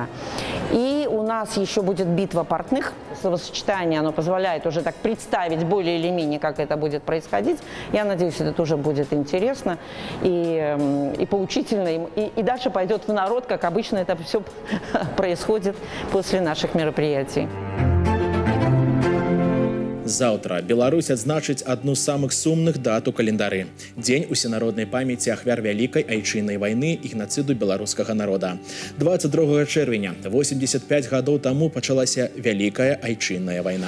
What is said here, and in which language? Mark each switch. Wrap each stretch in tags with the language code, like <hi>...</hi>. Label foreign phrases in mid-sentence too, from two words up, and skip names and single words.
<ru>И у нас еще будет битва портных. Словосочетание, оно позволяет уже так представить более или менее, как это будет происходить. Я надеюсь, это тоже будет интересно и поучительно. И дальше пойдет в народ, как обычно это все происходит после наших мероприятий.</ru> <be>Заўтра Беларусь адзначыць адну з самых сумных дат у календары. Дзень усенароднай памяці ахвяр вялікай айчыннай вайны і генацыду беларускага народа. 22 чэрвеня, 85 гадоў таму пачалася Вялікая айчынная вайна.</be>